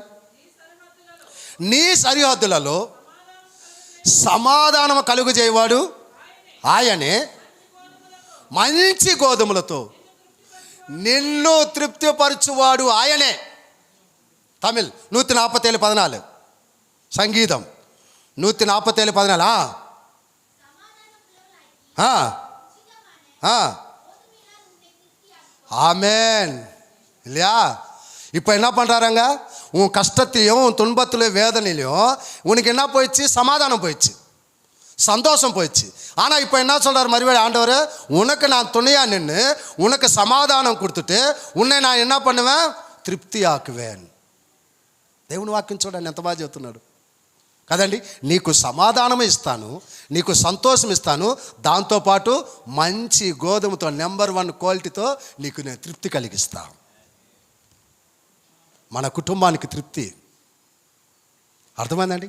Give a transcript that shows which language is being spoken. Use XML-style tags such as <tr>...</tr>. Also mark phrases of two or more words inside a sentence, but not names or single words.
<te>నీ సరిహద్దులలో సమాధానం కలుగు చేయవాడు ఆయనే, మంచి గోధుమలతో నిన్ను తృప్తిపరచువాడు ఆయనే. తమిళ్ 147:14 సంగీతం 147:14.</te> <ta>ஆமென் இல்லையா? இப்போ என்ன பண்ணுறாருங்க? உன் கஷ்டத்தையும் உன் துன்பத்திலையும் வேதனையிலையும் உனக்கு என்ன போயிடுச்சு? சமாதானம் போயிடுச்சு, சந்தோஷம் போயிடுச்சு. ஆனால் இப்போ என்ன சொல்கிறார் மறுபடியும் ஆண்டவர்? உனக்கு நான் துணையாக நின்று உனக்கு சமாதானம் கொடுத்துட்டு உன்னை நான் என்ன பண்ணுவேன்? திருப்தி ஆக்குவேன்.</ta> <te>దేవుని వాక్యం చూడండి ఎంత బాగా చెప్తున్నాడు కదండి. నీకు సమాధానం ఇస్తాను, నీకు సంతోషం ఇస్తాను, దాంతోపాటు మంచి గోధుమతో నెంబర్ 1 క్వాలిటీతో నీకు నేను తృప్తి కలిగిస్తా. మన కుటుంబానికి తృప్తి. అర్థమైందండి?</te>